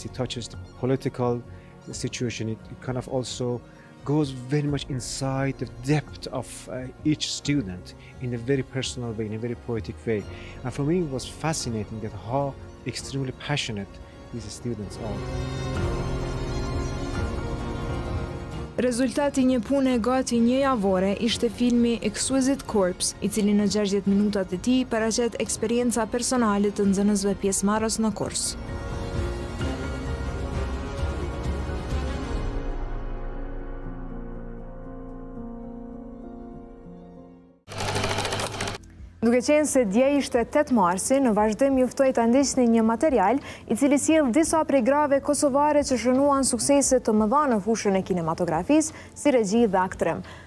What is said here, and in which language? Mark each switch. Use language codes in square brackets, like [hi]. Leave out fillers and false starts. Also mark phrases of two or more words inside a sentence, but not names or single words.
[en] It touches the political situation. It kind of also goes very much inside the depth of each student in a very personal way, in a very poetic way. And for me, it was fascinating that how extremely passionate these students are. [sq] Rezultati një pune gati një javore ishte filmi Exquisite Corpse, i cili në 60 minutat e tij paraqet eksperienca personale të nxënësve pjesëmarrës në kurs. Duke qenë se dje ishte 8 marsi, në vazhdim ju ftoj të ndisni një material i cili sjell disa prej grave kosovare që shënuan suksese të mëdha në fushën e kinematografisë, si regji dhe aktrim.